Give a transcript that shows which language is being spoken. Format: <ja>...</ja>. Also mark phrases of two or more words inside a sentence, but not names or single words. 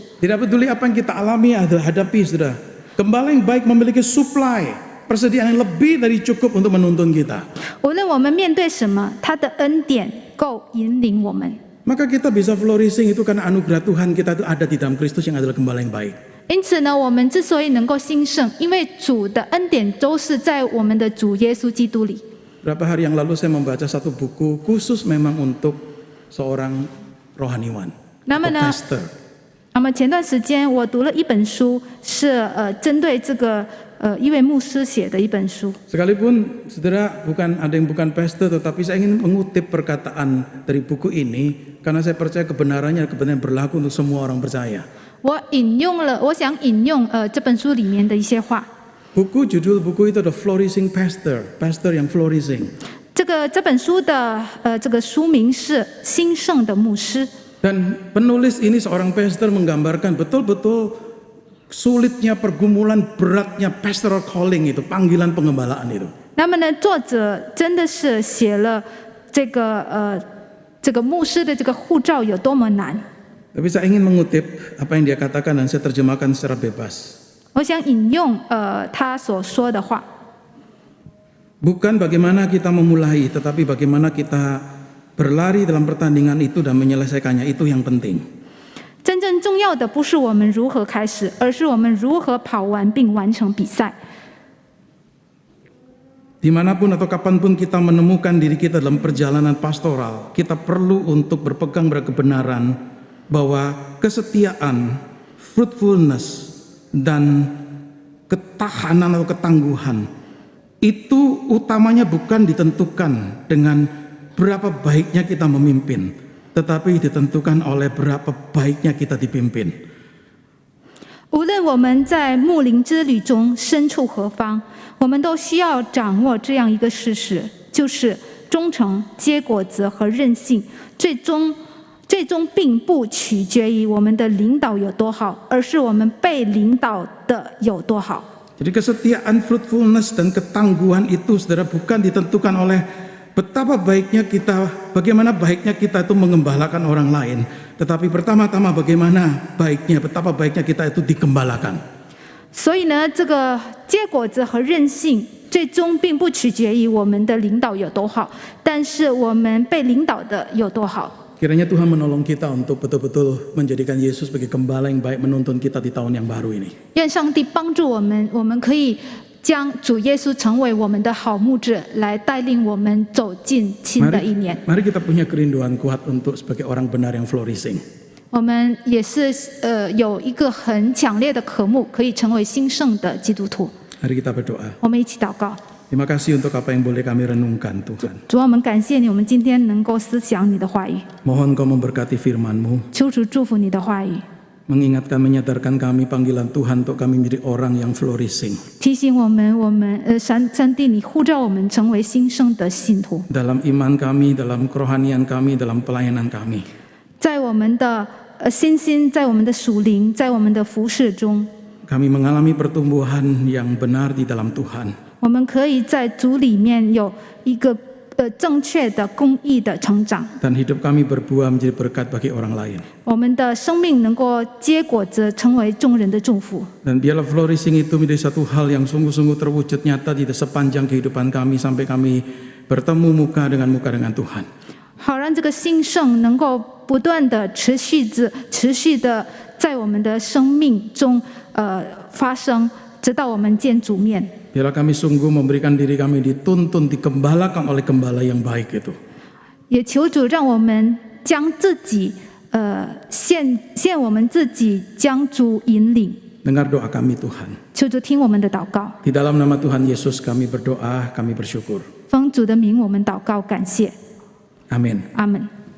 <id>Tidak peduli apa yang kita alami atau hadapi, saudara. Gembala yang baik memiliki supply, persediaan yang lebih dari cukup untuk menuntun kita.</id> <zh>无论我们面对什么，他的恩典够引领我们。</zh> <id>Maka kita bisa flourishing itu karena anugerah Tuhan kita itu ada di dalam Kristus yang adalah gembala yang baik.</id> <zh>因此呢，我们之所以能够兴盛，因为主的恩典都是在我们的主耶稣基督里。</zh> <id>Berapa hari yang lalu saya membaca satu buku khusus memang untuk seorang rohaniwan,</id> <zh>那么</zh> <id>atau</id> <zh>呢，</zh> <id>pastor.</id> <zh>那么前段时间我读了一本书，是针对这个一位牧师写的一本书。</zh> <id>Sekalipun saudara ada yang bukan pastor, tetapi saya ingin mengutip perkataan dari buku ini karena saya percaya kebenarannya berlaku untuk semua orang percaya.</id> <zh>我想引用这本书里面的一些话。</zh> <id>Judul buku itu ada</id> <en>flourishing pastor,</en> <id>pastor yang flourishing.</id> <zh>这本书的这个书名是《兴盛的牧师》。</zh> <id>Dan penulis ini seorang pastor menggambarkan betul-betul sulitnya pergumulan, beratnya</id> <en>pastoral calling</en> <id>itu, panggilan pengembalaan itu.</id> <zh>那么呢，作者真的是写了这个牧师的这个护照有多么难。</zh> <id>Tapi saya ingin mengutip apa yang dia katakan dan saya terjemahkan secara bebas.</id> <zh>我想引用他所说的话。</zh> <id>Bukan bagaimana kita memulai, tetapi bagaimana kita berlari dalam pertandingan itu dan menyelesaikannya, itu yang penting.</id> <zh>真正重要的不是我们如何开始，而是我们如何跑完并完成比赛。</zh> <id>Dimanapun atau kapanpun kita menemukan diri kita dalam perjalanan pastoral, kita perlu untuk berpegang pada kebenaran bahwa kesetiaan, fruitfulness, dan ketahanan atau ketangguhan itu utamanya bukan ditentukan dengan berapa baiknya kita memimpin, tetapi ditentukan oleh berapa baiknya kita dipimpin.</id> <zh>无论我们在牧灵之旅中身处何方，我们都需要掌握这样一个事实，就是忠诚、结果子和韧性，最终并不取决于我们的领导有多好，而是我们被领导的有多好。</zh> <id>Jadi kesetiaan, fruitfulness, dan ketangguhan itu saudara bukan ditentukan oleh bagaimana baiknya kita itu mengembalakan orang lain, tetapi pertama-tama betapa baiknya kita itu digembalakan.</id> <zh>所以呢，这个结果子和韧性，最终并不取决于我们的领导有多好，但是我们被领导的有多好。</zh> <id>Kiranya Tuhan menolong kita untuk betul-betul menjadikan Yesus sebagai gembala yang baik menuntun kita di tahun yang baru ini.</id> <zh>愿上帝帮助我们，我们可以将主耶稣成为我们的好牧者，来带领我们走进新的一年。</zh> <id>Mari kita punya kerinduan kuat untuk sebagai orang benar yang flourishing.</id> <zh>我们也是有一个很强烈的渴慕，可以成为兴盛的基督徒。</zh> <id>Mari kita berdoa.</id> <zh>我们一起祷告。</zh> <id>Terima kasih untuk apa yang boleh kami renungkan, Tuhan.</id> <zh>主啊，我们感谢你，我们今天能够思想你的话语，</zh> <id>Mohon Kau memberkati firman-Mu,</id> <zh>求主祝福你的话语，</zh> <id>mengingatkan, menyadarkan kami panggilan Tuhan untuk kami menjadi orang yang flourishing.</id> <zh>提醒我们，上帝，你呼召我们成为兴盛的信徒，</zh> <id>Dalam iman kami, dalam kerohanian kami, dalam pelayanan kami.</id> <zh>在我们的信心，在我们的属灵，在我们的服事中，</zh> <id>Kami mengalami pertumbuhan yang benar di dalam Tuhan.</id> <zh>我们可以在主里面有一个正确的公义的成长，</zh> <id>Dan hidup kami berbuah menjadi berkat bagi orang lain.</id> <zh>我们的生命能够结果子，成为众人的祝福。</zh> <id>Dan biarlah flourishing itu menjadi satu hal yang sungguh-sungguh terwujud nyata di sepanjang kehidupan kami sampai kami bertemu muka dengan Tuhan.</id> <zh>好让这个兴盛能够不断的持续的在我们的生命中发生，直到我们见主面。</zh> <id>Biarlah kami sungguh memberikan diri kami dituntun, dikembalakan oleh gembala yang baik itu.</id> <zh>也求主让我们将自己献我们自己，将主引领。</zh> <id>Dengar doa kami Tuhan.</id> <zh>求主听我们的祷告，</zh> <id>Di dalam nama Tuhan Yesus kami berdoa, kami bersyukur.</id> <zh>奉主的名我们祷告，感谢，</zh> <id>Amin.</id> <zh>阿门。</zh>